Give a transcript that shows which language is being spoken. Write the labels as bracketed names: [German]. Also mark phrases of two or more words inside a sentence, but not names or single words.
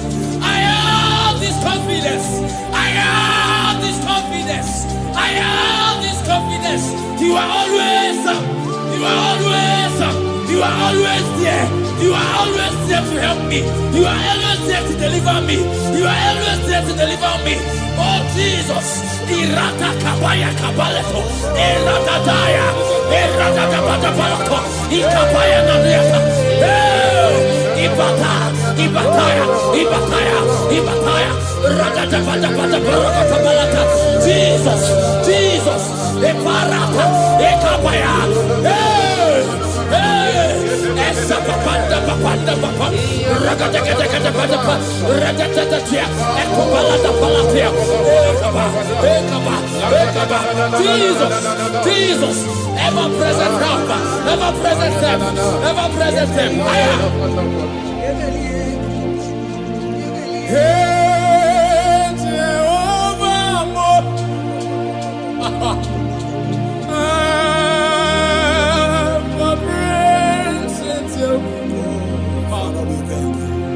[English] I have this confidence. I have this confidence. I have this confidence. You are always up. You are always up. You are always there. You are always there to help me. You are always there to deliver me. You are always there to deliver me. Oh Jesus. Irata kabaya kabaleto. Irata daya. Irata kabata balato. Ikabaya nadiata. Ibata. Ibataya. Ibataya. Ibataya. Rata bata bata baraka balata. Jesus. Jesus. Eparata. Ekabaya. Papanda papanda papa ragata kata kata papa ragata tia ekopala da palatia ekaba ekaba Jesus, Jesus, ever present help, ever present help, ever present help. Hey, Jehovah, my presence, Father, we thank you.